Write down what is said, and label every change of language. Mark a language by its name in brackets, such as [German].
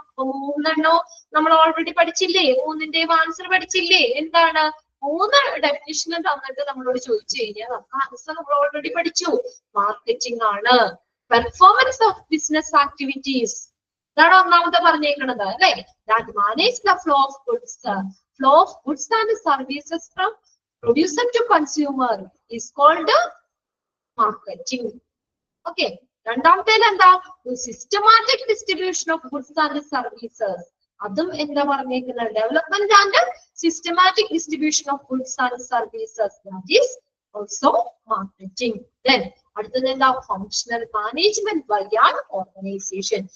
[Malayalam] അപ്പൊ 3 നമ്മൾ ഓൾറെഡി പഠിച്ചില്ലേ? 3ന്റെയും ആൻസർ പഠിച്ചില്ലേ? എന്താണ്? 3 ഡെഫിനിഷൻ തന്നിട്ട് നമ്മളോട് ചോദിച്ചു കഴിഞ്ഞാൽ നമുക്ക് ആൻസർ നമ്മൾ ഓൾറെഡി പഠിച്ചു. [English] Marketing ആണ് performance of business activities. [Malayalam] ഇതാണ് ഒന്നാമത്തെ പറഞ്ഞേക്കുന്നത് അല്ലെ. [English] That manage the flow of goods flow of goods and services from producer to consumer is called marketing. [Malayalam] Okay. രണ്ടാമത്തേൽ എന്താ? [English] Systematic distribution of goods and services. [Malayalam] അതും എന്താ പറഞ്ഞേക്കുന്നത്? [English] Development and systematic distribution of goods and services, that is also marketing. Then [Malayalam] അടുത്തത് എന്താ? [English] Functional management by an organisation.